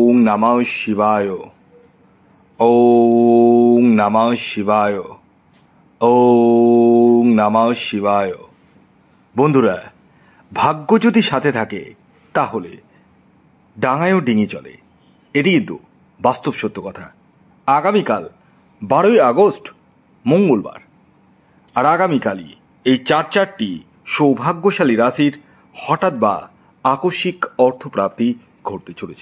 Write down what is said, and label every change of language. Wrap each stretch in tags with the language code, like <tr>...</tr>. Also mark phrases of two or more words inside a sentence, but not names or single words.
<sa>নমঃ শিবায়। ওম নমঃ শিবায়। ওম নমঃ শিবায়।</sa> <bn>বন্ধুরা, ভাগ্য যদি সাথে থাকে তাহলে ডাঙায়ও ডিঙি চলে, এটি কিন্তু বাস্তব সত্য কথা। আগামীকাল 12ই আগস্ট মঙ্গলবার, আর আগামীকালই এই চারটি সৌভাগ্যশালী রাশির হঠাৎ বা আকস্মিক অর্থপ্রাপ্তি ঘটতে চলেছে।</bn>